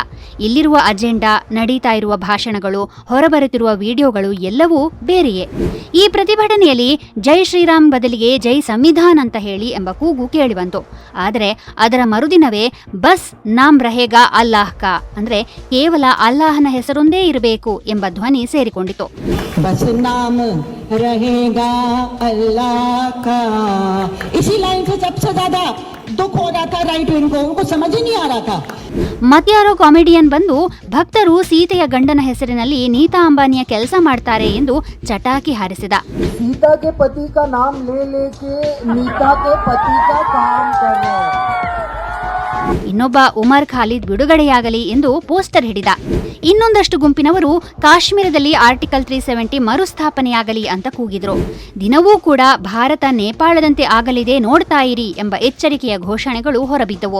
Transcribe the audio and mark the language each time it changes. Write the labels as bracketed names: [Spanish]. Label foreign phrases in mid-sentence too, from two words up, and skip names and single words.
[Kannada] ಇಲ್ಲಿರುವ ಅಜೆಂಡಾ, ನಡೀತಾ ಇರುವ ಭಾಷಣಗಳು, ಹೊರಬರುತ್ತಿರುವ ವಿಡಿಯೋಗಳು ಎಲ್ಲವೂ ಬೇರೆಯೇ. ಈ ಪ್ರತಿಭಟನೆಯಲ್ಲಿ [Hindi] जय श्रीराम [Kannada] ಬದಲಿಗೆ [Hindi] जय संविधान [Kannada] ಅಂತ ಹೇಳಿ ಎಂಬ ಕೂಗು ಕೇಳಿಬಂತು. ಆದರೆ ಅದರ ಮರುದಿನವೇ [Hindi] बस नाम रहेगा अल्लाह का [Kannada] ಅಂದ್ರೆ ಕೇವಲ ಅಲ್ಲಾಹನ ಹೆಸರೊಂದೇ ಇರಬೇಕು ಎಂಬ ಧ್ವನಿ ಸೇರಿಕೊಂಡಿತು. [Hindi] बस नाम रहेगा अल्लाह का, इसी लाइन से सबसे ज्यादा दुख हो रहा था [English] right wing [Hindi] को, उनको समझ ही नहीं आ रहा था. [Kannada] ಮತ್ಯಾರೋ ಕಾಮಿಡಿಯನ್ ಬಂದು ಭಕ್ತರು ಸೀತೆಯ ಗಂಡನ ಹೆಸರಿನಲ್ಲಿ ನೀತಾ ಅಂಬಾನಿಯ ಕೆಲಸ ಮಾಡ್ತಾರೆ ಎಂದು ಚಟಾಕಿ ಹಾರಿಸಿದ. [Hindi] सीता के पति का नाम ले लेके नीता के पति का काम कर रहे हैं. [Kannada] ಇನ್ನೊಬ್ಬ ಉಮರ್ ಖಾಲಿದ್ ಬಿಡುಗಡೆಯಾಗಲಿ ಎಂದು ಪೋಸ್ಟರ್ ಹಿಡಿದ. ಇನ್ನೊಂದಷ್ಟು ಗುಂಪಿನವರು ಕಾಶ್ಮೀರದಲ್ಲಿ ಆರ್ಟಿಕಲ್ 370 ಮರುಸ್ಥಾಪನೆಯಾಗಲಿ ಅಂತ ಕೂಗಿದ್ರು. ದಿನವೂ ಕೂಡ ಭಾರತ ನೇಪಾಳದಂತೆ ಆಗಲಿದೆ, ನೋಡ್ತಾ ಇರಿ ಎಂಬ ಎಚ್ಚರಿಕೆಯ ಘೋಷಣೆಗಳು ಹೊರಬಿದ್ದವು.